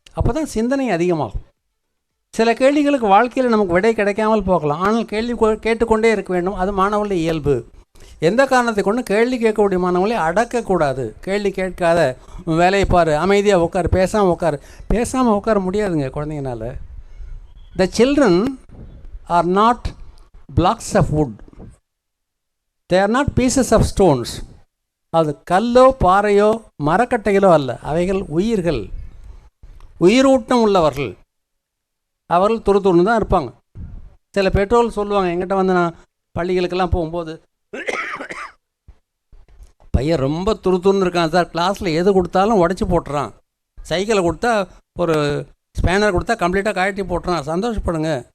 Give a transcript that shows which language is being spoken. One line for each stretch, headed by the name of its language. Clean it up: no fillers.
Tamil: அப்போ தான் சிந்தனை அதிகமாகும். சில கேள்விகளுக்கு வாழ்க்கையில் நமக்கு விடை கிடைக்காமல் போகலாம். ஆனால் கேள்வி கேட்டுக்கொண்டே இருக்க வேண்டும். அது மாணவர்களுடைய இயல்பு. எந்த காரணத்தை கொண்டு கேள்வி கேட்கக்கூடிய மாணவர்களை அடக்கக்கூடாது. கேள்வி கேட்காத வேலையை பாரு, அமைதியாக உட்காரு, பேசாமல் உட்கார முடியாதுங்க குழந்தைங்கனால.
English: The children are not blocks of wood, they are not pieces of stones.
Tamil: அது கல்லோ பாறையோ மரக்கட்டைகளோ அல்ல, அவைகள் உயிர்கள், உயிரூட்டம் உள்ளவர்கள். அவர்கள் துருதுருன்னு தான் இருப்பாங்க. சில பெற்றோர்கள் சொல்லுவாங்க, எங்கிட்ட வந்து நான் பள்ளிகளுக்கெல்லாம் போகும்போது, பையன் ரொம்ப துருதுருன்னு இருக்கான் சார், கிளாஸில் எது கொடுத்தாலும் உடச்சி போட்டுறான், சைக்கிளை கொடுத்தா ஒரு ஸ்பேனர் கொடுத்தா கம்ப்ளீட்டாக கழட்டி போட்டுறான், சந்தோஷப்படுங்க.